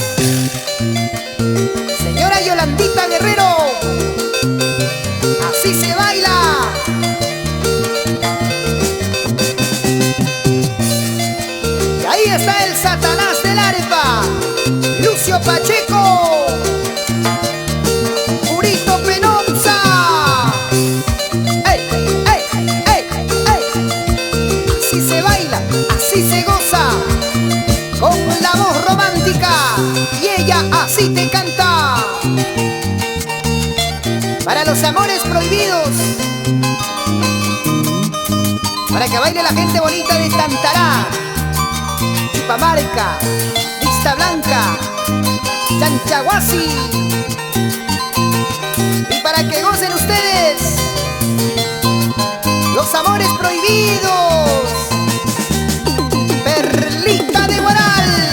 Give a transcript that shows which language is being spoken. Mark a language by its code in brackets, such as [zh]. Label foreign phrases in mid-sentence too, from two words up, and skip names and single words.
[es] Señora Yolandita Guerrero. Así se baila. Y ahí está el Satanás del arpa, Lucio Pacheco, Purito Penonza. ¡Ey, ey, ey, ey! Así se baila, así se goza, con la voz romántica, y ella así te canta. Para los amores prohibidos, para que baile la gente bonita de Tantará, Chipamarca, Vista Blanca, Chanchahuasi, y para que gocen ustedes los amores prohibidos, Perlita de Guaral.